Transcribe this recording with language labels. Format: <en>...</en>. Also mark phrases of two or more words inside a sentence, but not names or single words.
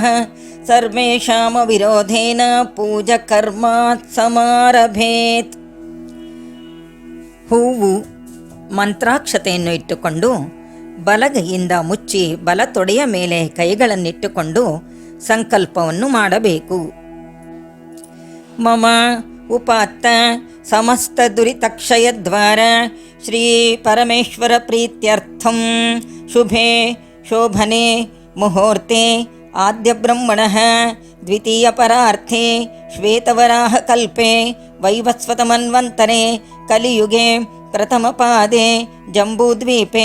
<sa>ಸರ್ವೇಷಾಂ ವಿರೋಧೇನ ಪೂಜಕರ್ಮಾತ್ ಸಮಾರಭೇತ್.</sa> <kn>ಹೂವು ಮಂತ್ರಾಕ್ಷತೆಯನ್ನು ಇಟ್ಟುಕೊಂಡು ಬಲಗೈಯಿಂದ ಮುಚ್ಚಿ ಬಲ ತೊಡೆಯ ಮೇಲೆ ಕೈಗಳನ್ನಿಟ್ಟುಕೊಂಡು ಸಂಕಲ್ಪವನ್ನು ಮಾಡಬೇಕು.</kn> <sa>ಮಮ ಉಪಾತ್ತ ಸಮಸ್ತ ದುರಿತಕ್ಷಯದ್ವಾರ ಶ್ರೀ ಪರಮೇಶ್ವರ ಪ್ರೀತ್ಯರ್ಥಂ ಶುಭೆ ಶೋಭನೆ ಮುಹೂರ್ತೆ ಆದ್ಯ ಬ್ರಹ್ಮಣಃ ದ್ವಿತೀಯ ಪರಾರ್ಥೆ ಶ್ವೇತವರಾಹ ಕಲ್ಪೆ ವೈವಸ್ವತಮನ್ವಂತರೆ ಕಲಿಯುಗೆ ಪ್ರಥಮಪಾದೆ ಜಂಬೂದ್ವೀಪೆ</sa>